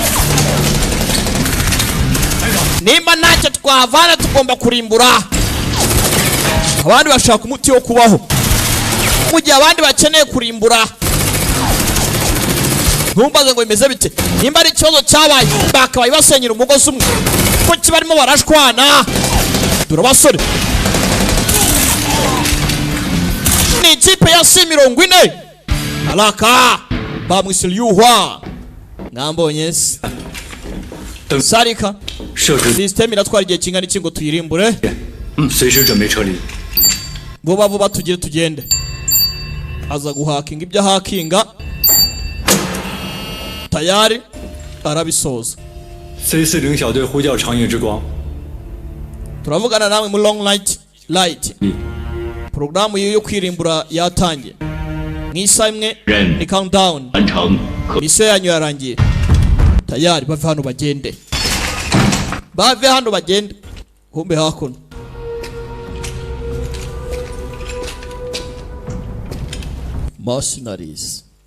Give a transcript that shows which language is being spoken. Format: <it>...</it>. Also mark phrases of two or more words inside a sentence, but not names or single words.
<rw>nimba ntacyo twahavana tugomba kurimbura abandi bashaka umuti wo kubaho mu gihe abandi bakeneye kurimbura ntumbaze ngo bimeze bite nimba ari ikibazo cyabaye bakabaye basenyera umugozi umwe ko kibarimo barashwana dore basore ni ikipe ya C40 alaka bamwise Iliyuhwa ngambonye Sarika system iratwara igihe kingana iki ngo tuyirimbure</rw> <zh>随时准备撤离</zh> <rw>vuba tugende aza guhakinga ibyo hakinga tayari arabisoza</rw> <zh>C40小队呼叫长夜之光</zh> <rw>turavugana namwe mu long light programu yo kwirimbura yatangiye nk'isa imwe ni countdown misiyo yanyu yarangiye tayari bave hano bagende humbe hakuno mercenaries</rw>